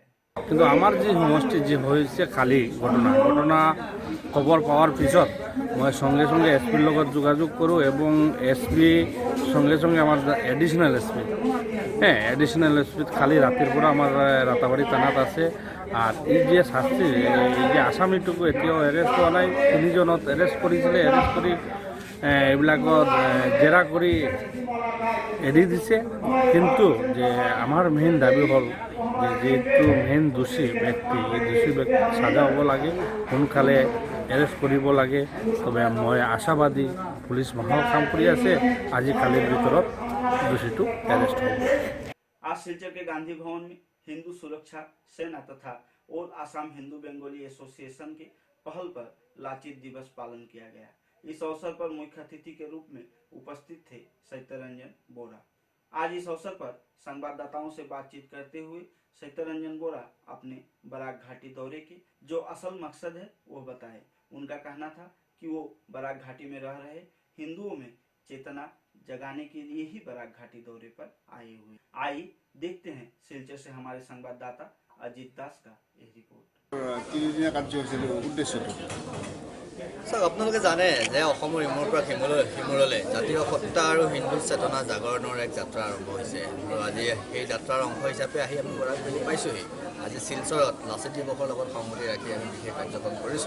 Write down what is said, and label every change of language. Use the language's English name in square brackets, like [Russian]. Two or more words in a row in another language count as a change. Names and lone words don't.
[Assamese] কিন্তু [Bangla] আমার যে সমষ্টি যে হয়েছে [Assamese] খালি ঘটনা খবর পাওয়ার পিছত মই সঙ্গে সঙ্গে এসপির লগত যোগাযোগ কৰোঁ এবং এসপি সঙ্গে সঙ্গে আমার এডিশনাল এসপি এডিশনাল এসপি [Bangla] খালি রাতের [Assamese] পৰা আমার রাতাবাড়ি থানাত আছে আর এই যে শাস্তি এই যে আসামিটুকু এতিয়াও এৰেষ্ট হোৱা নাই, তিনিজনত এৰেষ্ট কৰিছিলে, এৰেষ্ট কৰি এইবিলাকত জেৰা কৰি এৰি দিছে। কিন্তু যে আমাৰ মেইন দাবী হ'ল যে যিটো মেইন দোষী ব্যক্তি, এই দোষী ব্যক্তি সাজা হ'ব লাগে, সোনকালে এৰেষ্ট কৰিব লাগে। তবে মই আশাবাদী পুলিচ ভাল কাম কৰি আছে, আজি কালিৰ ভিতৰত দোষীটো এৰেষ্ট হ'ব। [Hindi] आज सिलचर के गांधी भवन में हिंदू सुरक्षा सेना तथा ऑल आसाम हिंदू बंगाली एसोसिएशन के पहल पर लाचित दिवस पालन किया गया। इस अवसर पर मुख्य अतिथि के रूप में उपस्थित थे सत्यरंजन बोरा। आज इस अवसर पर संवाददाताओं से बातचीत करते हुए सत्यरंजन बोरा अपने बराक घाटी दौरे के जो असल मकसद है वो बताए। उनका कहना था कि वो बराक घाटी में रह रहे हिंदुओं में चेतना जगाने के लिए ही बराक घाटी दौरे पर आए हुए। आइए देखते हैं सिलचर से हमारे संवाददाता अजीत दास का यह रिपोर्ट। [Assamese] তিনিদিনীয়া কাৰ্যসূচীৰ উদ্দেশ্যটো চাওক, আপোনালোকে জানে যে অসমৰ ইমূৰৰ পৰা সিমূৰলৈ জাতীয় সত্তা আৰু হিন্দু চেতনা জাগৰণৰ এক যাত্ৰা আৰম্ভ হৈছে আৰু আজি সেই যাত্ৰাৰ অংশ হিচাপে আহি আমি বৰাক ভেলী পাইছোঁহি। আজি শিলচৰত লাচিত দিৱসৰ লগত সংগতি ৰাখি আমি বিশেষ কাৰ্যক্ৰম কৰিছোঁ।